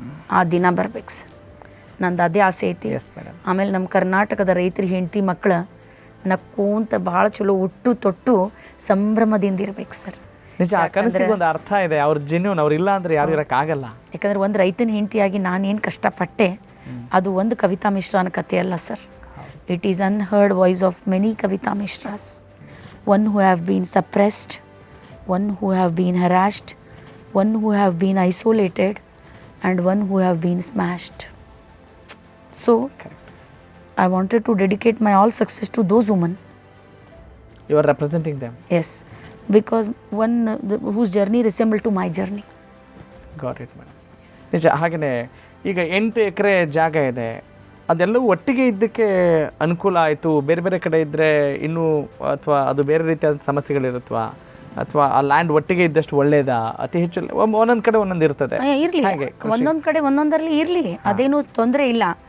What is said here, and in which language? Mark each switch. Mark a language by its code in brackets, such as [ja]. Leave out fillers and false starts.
[kn] ಆ ದಿನ ಬರ್ಬೇಕು ಸರ್. ನಂದು ಅದೇ ಆಸೆ ಐತಿ. ಆಮೇಲೆ ನಮ್ಮ ಕರ್ನಾಟಕದ ರೈತರ ಹೆಂಡತಿ ಮಕ್ಕಳು ನಕ್ಕೋಂತ ಭಾಳ ಚಲೋ ಉಟ್ಟು ತೊಟ್ಟು ಸಂಭ್ರಮದಿಂದ ಇರ್ಬೇಕು ಸರ್. ನಿಜ, ಆ ಕನಸಿಗೆ ಒಂದು ಅರ್ಥ ಇದೆ. ಅವ್ರ ಜೆನ್ಯೂನ್, ಅವ್ರು ಇಲ್ಲ ಅಂದರೆ ಯಾರು ಇರೋಕ್ಕಾಗಲ್ಲ. ಯಾಕಂದ್ರೆ ಒಂದು ರೈತನ ಹೆಂಡತಿಯಾಗಿ ನಾನೇನು ಕಷ್ಟಪಟ್ಟೆ, ಅದು ಒಂದು ಕವಿತಾ ಮಿಶ್ರಾನ ಕಥೆ ಅಲ್ಲ sir. [en] It is unheard voice of many Kavita Mishras, one who have been suppressed, one who have been harassed, one who have been isolated, and one who have been smashed. So, I wanted to dedicate my all success to those women. You are representing them. Yes, because one whose journey resembled to my journey. Got it, madam. [kn] ನಿಜ. ಹಾಗೆಯೇ ಈಗ 8 ಎಕರೆ ಜಾಗ ಇದೆ, ಅದೆಲ್ಲವೂ ಒಟ್ಟಿಗೆ ಇದ್ದಕ್ಕೆ ಅನುಕೂಲ ಆಯಿತು. ಬೇರೆ ಬೇರೆ ಕಡೆ ಇದ್ದರೆ ಇನ್ನೂ, ಅಥವಾ ಅದು ಬೇರೆ ರೀತಿಯಾದ ಸಮಸ್ಯೆಗಳಿರುತ್ತವಾ, ಅಥವಾ ಆ ಲ್ಯಾಂಡ್ ಒಟ್ಟಿಗೆ ಇದ್ದಷ್ಟು ಒಳ್ಳೇದಾ? ಅತಿ ಹೆಚ್ಚು ಒಂದೊಂದು ಕಡೆ ಒಂದೊಂದು ಇರ್ತದೆ. ಇರಲಿ, ಒಂದೊಂದು ಕಡೆ ಒಂದೊಂದರಲ್ಲಿ ಇರಲಿ, ಅದೇನು ತೊಂದರೆ ಇಲ್ಲ.